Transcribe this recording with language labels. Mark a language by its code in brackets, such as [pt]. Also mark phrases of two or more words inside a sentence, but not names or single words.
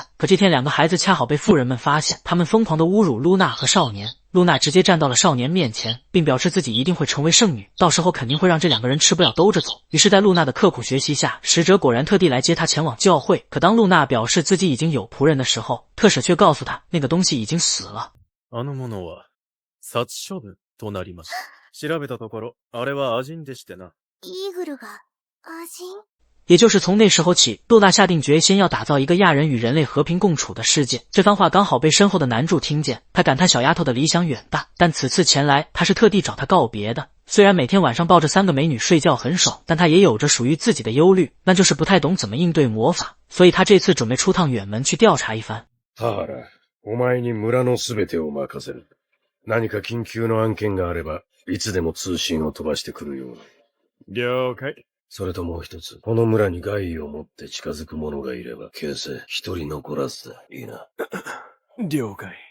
[zh] 可这天两个孩子恰好被富人们发现，他们疯狂地侮辱露娜和少年。露娜直接站到了少年面前，并表示自己一定会成为圣女，到时候肯定会让这两个人吃不了兜着走。于是在露娜的刻苦学习下，使者果然特地来接她前往教会。可当露娜表示自己已经有仆人的时候，特使却告诉她那个东西已经死了。 [ja] あのものは殺処分となります。調べたところ、あれはアジンでしてな。イーグルがアジン？ [zh] 也就是从那时候起，露娜下定决心要打造一个亚人与人类和平共处的世界。这番话刚好被身后的男主听见，他感叹小丫头的理想远大，但此次前来他是特地找她告别的。虽然每天晚上抱着3个美女睡觉很爽，但他也有着属于自己的忧虑，那就是不太懂怎么应对魔法，所以他这次准备出趟远门去调查一番。 [ja] 田原、お前に村のすべてを任せる。何か緊急の案件があれば、いつでも通信を飛ばしてくるように。了解。それともう一つ、この村に害意を持って近づく者がいれば、形成一人残らずだ。いいな。了解。